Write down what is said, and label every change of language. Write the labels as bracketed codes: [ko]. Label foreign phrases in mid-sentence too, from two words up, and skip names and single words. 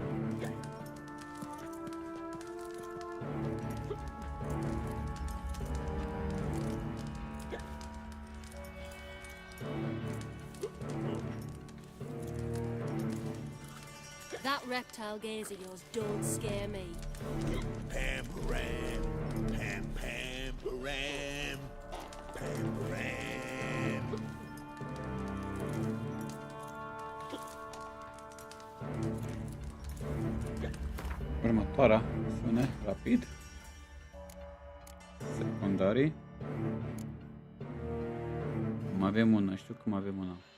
[en] That reptile gaze of yours don't scare me. Pam param, pam pam param, pam param. [ro] Următoarea acțiune, rapid. Secundarii. Mai avem una, știu că mai avem una.